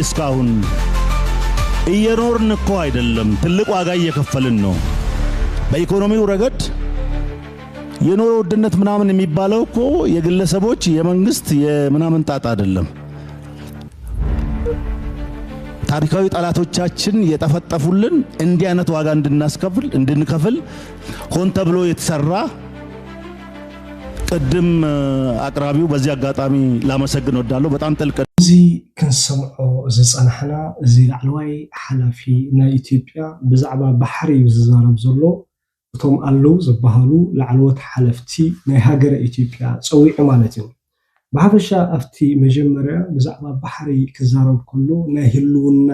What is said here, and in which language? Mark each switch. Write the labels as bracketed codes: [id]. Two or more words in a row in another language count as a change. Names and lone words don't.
[am] እስካሁን እየኖርን እኮ አይደለም፣ ትልቅ ዋጋ እየከፈልን ነው። በኢኮኖሚው ረገድ የኑሮ ውድነት ምናምን የሚባለው እኮ የግለሰቦች የመንግስት የምናምን ጣጣ አይደለም። ታሪካዊ ጠላቶቻችን የጠፈጠፉልን እንዲህ አይነት ዋጋ እንድንከፍል ሆን ተብሎ የተሰራ ቅድም አቅራቢው በዚህ አጋጣሚ ላመሰግን ወዳለሁ። በጣም ጥልቅ [ti] እዚ ከንሰምዖ ዝጸናሕና እዚ ላዕለዋይ ሓላፊ ናይ ኢትዮጵያ ብዛዕባ ባሕሪ ዝዛረብ ዘሎ እቶም ኣለው ዝበሃሉ ላዕለዎት ሓለፍቲ ናይ ሃገረ ኢትዮጵያ ፀዊዑ ማለት እዩ። በሐበሻ አፍቲ መጀመሪያ ብዛዕባ ባሕሪ ክዛረብ ኩሉ ናይ ህልውና